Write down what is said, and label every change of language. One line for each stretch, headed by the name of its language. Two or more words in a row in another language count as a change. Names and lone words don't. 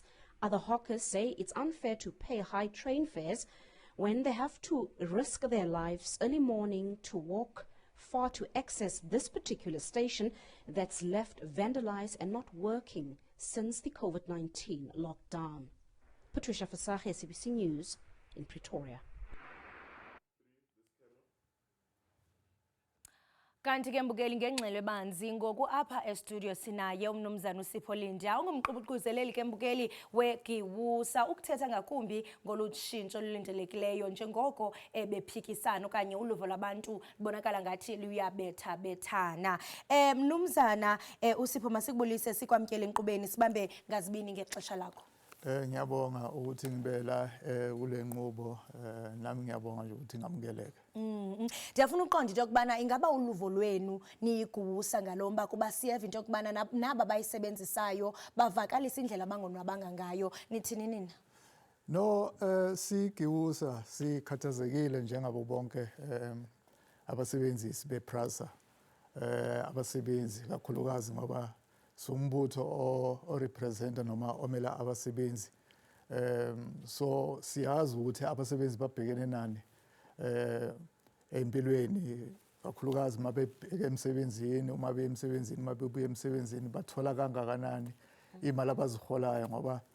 English: Other hawkers say it's unfair to pay high train fares when they have to risk their lives early morning to walk far to access this particular station that's left vandalized and not working since the COVID-19 lockdown. Patricia Fasache, SABC News in Pretoria.
Xhosa: Kanti ke mbukeli ngengxelo ebanzi ngoku apha e-studio sinaye umnumzana uSipho Linda ungumququzeleli ke mbukeli weGiwusa ukuthetha ngakumbi ngolutshintsho olulindelekileyo njengoko bephikisana okanye uluvo labantu libonakala ngathi luyabetha bethana. Mnumzana uSipho masikubulise sikwamkele enkqubeni sibambe ngazibini ngexesha lakho.
Zulu: Ngiyabonga ukuthi ngibe la kule nqubo nami ngiyabonga nje ukuthi ngamukeleke.
Xhosa: Ndiyafuna uqonda into yokubana ingaba uluvo lwenu niyigusa ngalomba kuba siyeva into yokubana naba bayisebenzisayo bavakalisa indlela abangonwabanga ngayo nithini nina?
Zulu: No, siGiwusa sikhathazekile njengabo bonke abasebenzisi bePRASA, abasebenzi kakhulukazi ngoba sumbutho o representa noma omela abasebenzi. So siyazi ukuthi abasebenzi babhekene nani empilweni kakhulukazi mabebheka emsebenzini, uma beyemsebenzini, mabebuya emsebenzini bathola kangakanani imali abaziholayo ngoba